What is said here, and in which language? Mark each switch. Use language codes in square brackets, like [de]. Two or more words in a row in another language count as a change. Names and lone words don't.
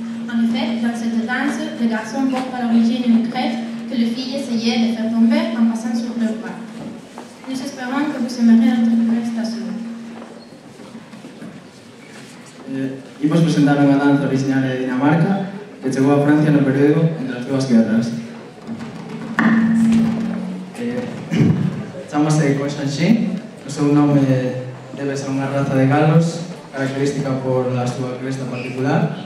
[fr] En effet, dans le garçon porte à l'origine une crête que les filles essayaient de faire tomber en passant sur leurs bras. Nous espérons que vous aimerez notre prestation. [gl] Imos presentar unha danza originaria de Dinamarca que chegou a Francia no período entre as dúas guerras. Chámase Coixanxín, o seu nome debe ser unha raza de galos característica por a súa cresta particular.